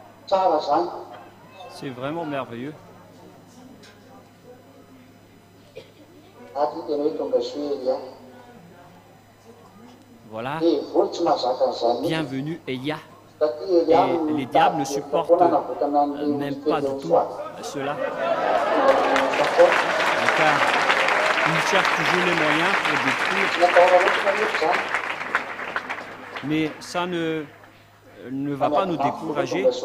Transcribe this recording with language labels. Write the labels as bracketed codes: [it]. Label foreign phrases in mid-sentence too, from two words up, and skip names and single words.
[mg] tsara zany. [fr] C'est vraiment merveilleux. [mg] Aty tena hoe tonga soa Elia. Voilà. Dia voly tsy mahazaka an'izany. Bienvenue Elia. Satria Elia [fr] Et les diables ne supportent même pas du tout cela. Car ils cherchent toujours les moyens pour détruire. Mais ça ne va pas nous décourager.